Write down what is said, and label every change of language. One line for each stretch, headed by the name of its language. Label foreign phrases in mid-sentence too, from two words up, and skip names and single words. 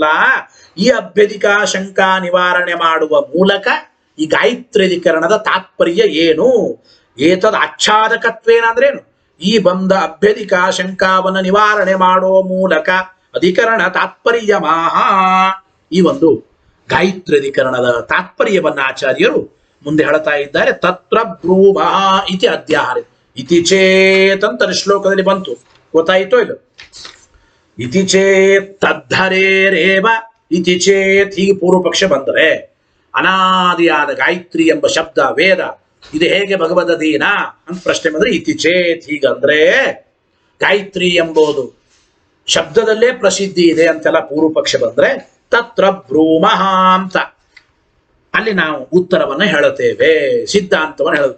Kannada: ಈ ಅಭ್ಯಧಿಕಾಶಂಕ ನಿವಾರಣೆ ಮಾಡುವ ಮೂಲಕ ಈ ಗಾಯತ್ರ್ಯಧಿಕರಣದ ತಾತ್ಪರ್ಯ ಏನು?
Sanskrit: ಏತದ್ ಆಚ್ಛಾದಕತ್ವೇನ ಅಂದ್ರೇನು?
Kannada: ಈ ಬಂದ ಅಭ್ಯಧಿಕಾಶಂಕವನ್ನು ನಿವಾರಣೆ ಮಾಡುವ ಮೂಲಕ ಅಧಿಕರಣ ತಾತ್ಪರ್ಯ ಮಹಾ. ಈ ಒಂದು ಗಾಯತ್ರ್ಯಧಿಕರಣದ ತಾತ್ಪರ್ಯವನ್ನ ಆಚಾರ್ಯರು ಮುಂದೆ ಹೇಳ್ತಾ ಇದ್ದಾರೆ.
Sanskrit: ತತ್ರ ಬ್ರೂಮಃ ಇತಿ ಅಧ್ಯಾಹಾರ ಇತಿ ಚೇತ್
Kannada: ಅಂತ ಶ್ಲೋಕದಲ್ಲಿ ಬಂತು. ಗೊತ್ತಾಯಿತೋ ಇಲ್ಲ?
Sanskrit: ಇತಿ ಚೇತ್ ತದ್ಧರೇರೇವ ಇತಿ ಚೇತ್.
Kannada: ಹೀಗೆ ಪೂರ್ವ ಪಕ್ಷ ಬಂದರೆ ಅನಾದಿಯಾದ ಗಾಯತ್ರಿ ಎಂಬ ಶಬ್ದ ವೇದ ಇದು ಹೇಗೆ ಭಗವದಧೀನ ಅಂತ ಪ್ರಶ್ನೆ ಬಂದ್ರೆ,
Sanskrit: ಇತಿ ಚೇತ್
Kannada: ಹೀಗಂದ್ರೆ ಗಾಯತ್ರಿ ಎಂಬುದು ಶಬ್ದದಲ್ಲೇ ಪ್ರಸಿದ್ಧಿ ಇದೆ ಅಂತೆಲ್ಲ ಪೂರ್ವ ಪಕ್ಷ ಬಂದ್ರೆ
Sanskrit: ತತ್ರ ಬ್ರೂಮಃ
Kannada: ಅಂತ ಅಲ್ಲಿ ನಾವು ಉತ್ತರವನ್ನು ಹೇಳುತ್ತೇವೆ, ಸಿದ್ಧಾಂತವನ್ನು ಹೇಳುತ್ತೇವೆ.